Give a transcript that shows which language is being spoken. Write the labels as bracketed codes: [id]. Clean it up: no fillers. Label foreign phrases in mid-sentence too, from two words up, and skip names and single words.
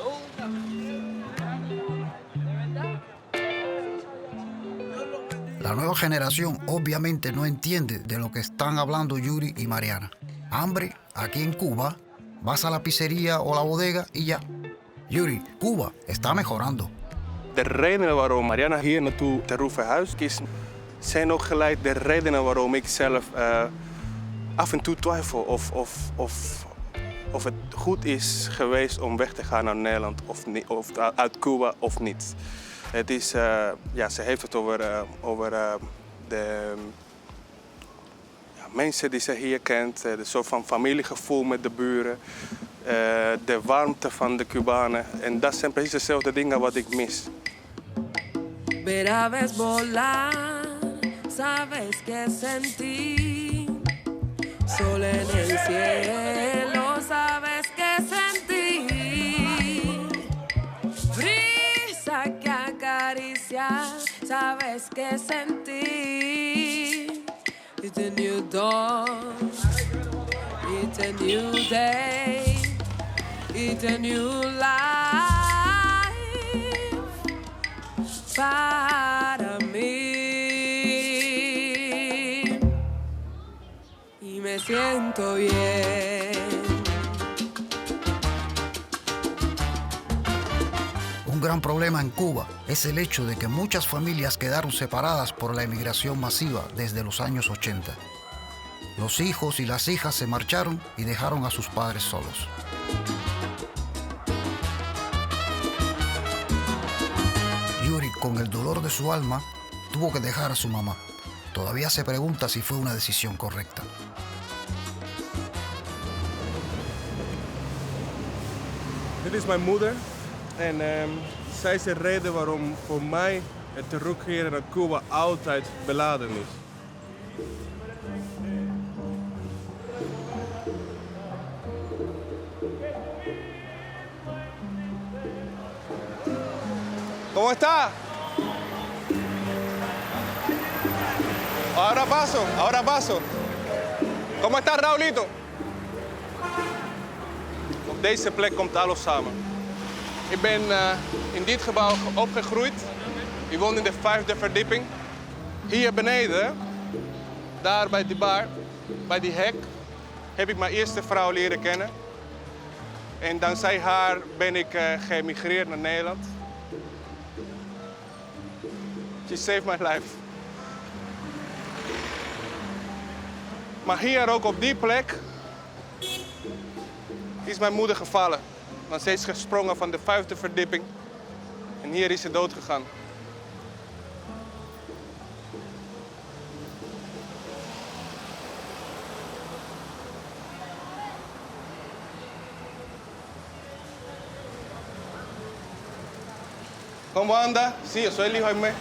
[es] La nueva generación obviamente no entiende de lo que están hablando Yuri y Mariana. Hambre, aquí en Cuba, vas a la pizzería o la bodega y ya. Yuri, Cuba está mejorando. [nl] De redenen waarom Mariana hier naartoe ter Roevenhuis kiest, zijn ook gelijk de redenen waarom ik zelf af en toe twijfel of het goed is geweest om weg te gaan naar Nederland of uit Cuba of niet. Het is, ja, ze heeft het over de mensen die ze hier kent, de soort van familiegevoel met de buren, de warmte van de Cubanen. En dat zijn precies dezelfde dingen wat ik mis. [es] Ver aves volar, sabes que sentí. Sol en el cielo, sabes que sentí. Brisa que acaricia, sabes que sentí. [en] It's a new dawn, it's a new day, it's a new life [es] para mí. Y me siento bien. Un gran problema en Cuba es el hecho de que muchas familias quedaron separadas por la emigración masiva desde los años 80. Los hijos y las hijas se marcharon y dejaron a sus padres solos. Yuri, con el dolor de su alma, tuvo que dejar a su mamá. Todavía se pregunta si fue una decisión correcta. [nl] Dit is mijn moeder en zij is de reden waarom voor mij het terugkeren naar Cuba altijd beladen is. [es] ¿Cómo está? Ahora paso, ahora paso. ¿Cómo está, Raulito? [nl] Op deze plek komt alles samen. Ik ben in dit gebouw opgegroeid. Ik woon in de 5e verdieping. Hier beneden, daar bij die bar, bij die hek, heb ik mijn eerste vrouw leren kennen. En dankzij haar ben ik geëmigreerd naar Nederland. [en] She saved my life. [nl] Maar hier ook op die plek is mijn moeder gevallen. Want ze is gesprongen van de 5e verdieping. En hier is ze dood gegaan. [es] ¿Cómo anda? Sí, yo soy el hijo de Jaime.